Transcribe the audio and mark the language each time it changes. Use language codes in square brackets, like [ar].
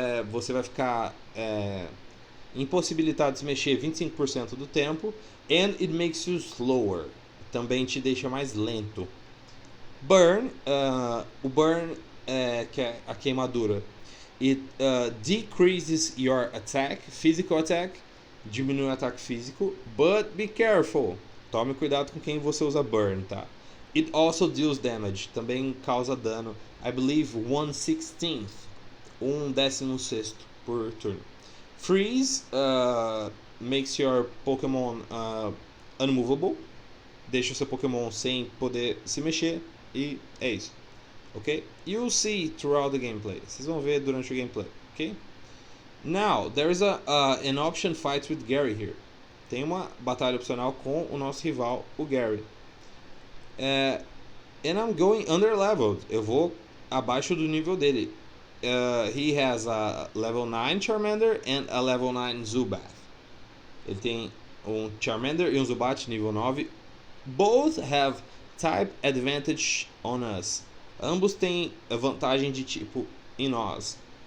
[pt] Você vai ficar impossibilitado de se mexer 25% do tempo. [en] And it makes you slower. [pt] Também te deixa mais lento. Burn, o burn que é a queimadura. [en] It decreases your attack, physical attack. [pt] Diminui o ataque físico. [en] But be careful. [pt] Tome cuidado com quem você usa burn, tá? [en] It also deals damage. [pt] Também causa dano. [en] I believe 1/16. [pt] 1/16 por turno. [en] Freeze makes your Pokémon unmovable. [pt] Deixa o seu Pokémon sem poder se mexer. E é isso. Ok? [en] You'll see throughout the gameplay. [pt] Vocês vão ver durante o gameplay. [en] Ok? Now, there is an option fight with Gary here. [pt] Tem uma batalha opcional com o nosso rival, o Gary. [en] And I'm going under leveled. [pt] Eu vou abaixo do nível dele. [en] He has a level 9 Charmander and a level 9 Zubat. [pt] Ele tem um Charmander e um Zubat nível 9. [en] Both have type advantage on us. [pt] Ambos têm vantagem de tipo em nós.